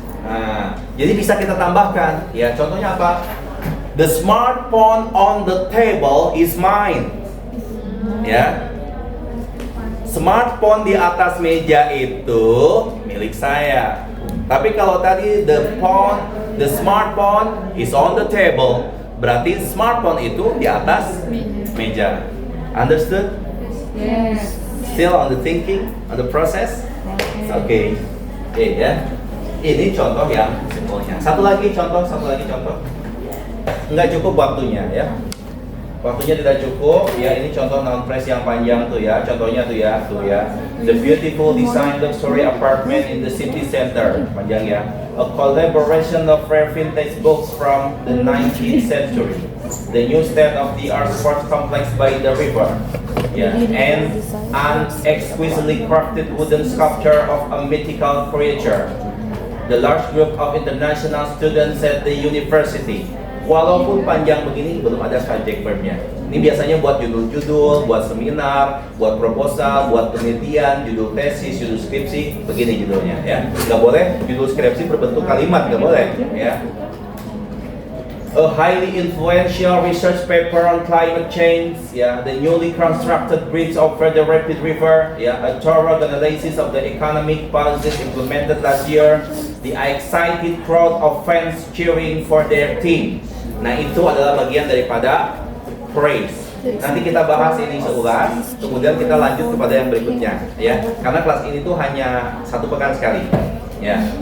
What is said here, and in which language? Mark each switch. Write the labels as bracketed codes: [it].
[id] Nah, jadi bisa kita tambahkan, ya. Contohnya apa? [en] The smartphone on the table is mine. [id] Ya, smartphone di atas meja itu milik saya. Tapi kalau tadi [en] the smartphone is on the table, [id] berarti smartphone itu di atas meja. [en] Understood? Yes. Still on the thinking, on the process? [id] Oke, ya. Ini contoh yang simpelnya. Satu lagi contoh. Nggak cukup waktunya, ya. Waktunya tidak cukup, ya. Ini contoh noun phrase yang panjang tuh, ya. Contohnya tuh ya. [en] The beautiful design luxury apartment in the city center. [id] Panjang, ya. [en] A collaboration of rare vintage books from the 19th century. The new state-of-the-art sports complex by the river. Yeah. And an exquisitely crafted wooden sculpture of a mythical creature. The large group of international students at the university. [id] Walaupun panjang begini, belum ada subject verbnya. Ini biasanya buat judul-judul, buat seminar, buat proposal, buat penelitian, judul tesis, judul skripsi, begini judulnya, ya. Nggak boleh judul skripsi berbentuk kalimat, nggak boleh, ya. [en] A highly influential research paper on climate change, [id] ya. [en] The newly constructed bridge over the rapid river, [id] ya. [en] A thorough analysis of the economic policies implemented last year. The excited crowd of fans cheering for their team. [id] Nah, itu adalah bagian daripada praise. Nanti kita bahas ini seulas, kemudian kita lanjut kepada yang berikutnya, ya. Karena kelas ini tuh hanya 1 pekan sekali, ya.